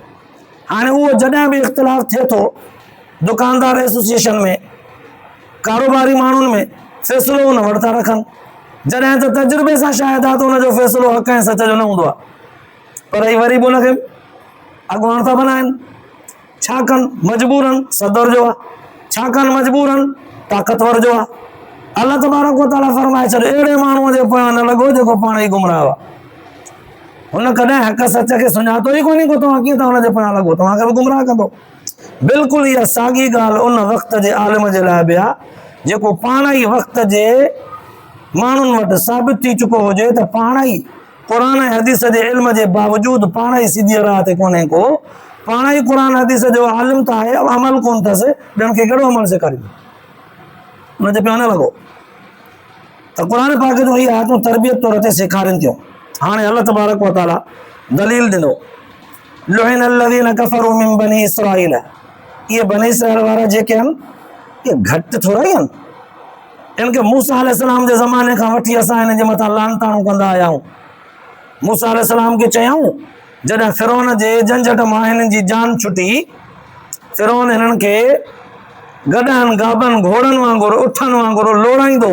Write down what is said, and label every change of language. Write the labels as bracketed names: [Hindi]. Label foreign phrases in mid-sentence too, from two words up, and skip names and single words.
[Sindhi] हाणे उहो जॾहिं बि इख़्तिलाफ़ थिए थो दुकानदार एसोसिएशन में, कारोबारी माण्हुनि में, फ़ैसिलो हुन वटि था रखनि, जॾहिं त तजुर्बे सां शायदि आहे त हुनजो फ़ैसिलो हक़ ऐं सच जो न हूंदो आहे, पर ही वरी बि हुनखे अॻुवान था बनाइनि। छा कनि? मजबूरनि, सदर जो आहे। छा कनि? मजबूरनि, ताक़तवर जो आहे। [Arabic] الله تبارك وتعالى [Sindhi] फरमाए छॾियो अहिड़े माण्हूअ जे पोयां न लॻो जेको पाण ई गुमराह आहे। हुन कॾहिं हक़ सच खे सुञातो ई कोन्हे को तव्हां कीअं था हुनजे पोयां लॻो, तव्हांखे बि गुमराह कंदो। बिल्कुलु इहा साॻी ॻाल्हि उन वक़्त जे आलिम जे लाइ बि आहे जेको पाण ई वक़्त जे माण्हुनि वटि साबित थी चुको हुजे त पाण ई क़ुर ऐं हदीस जे इल्म जे बावजूदि पाण ई सिधी राह ते कोन्हे को, पाण ई क़ुर हदीस जो आलिम त आहे, अमल कोन अथसि, ॿियनि खे कहिड़ो अमल सेखारींदो? हुनजे पोयां न लॻो। त क़ुर पाक जो इहे आयतूं तरबियत तौर ते सेखारनि थियूं। हाणे [Arabic] الله تبارك وتعالى [Sindhi] दलील ॾिनो, [Arabic] لعن الذين كفروا من بني إسرائيل, [Sindhi] इहे बनी इसराईल वारा जेके आहिनि इहे घटि थोरा ई आहिनि। इनखे मूसा अलैहिस्सलाम जे ज़माने खां वठी असां हिन जे मथां लानताणूं कंदा आया आहियूं। मूसा अलैहिस्सलाम खे चयऊं, जॾहिं फिरौन जे झंझट मां हिननि जी जान छुटी, फिरौन हिननि खे गॾनि गाबनि घोड़नि वांगुरु उठनि वांगुरु लोड़ाईंदो।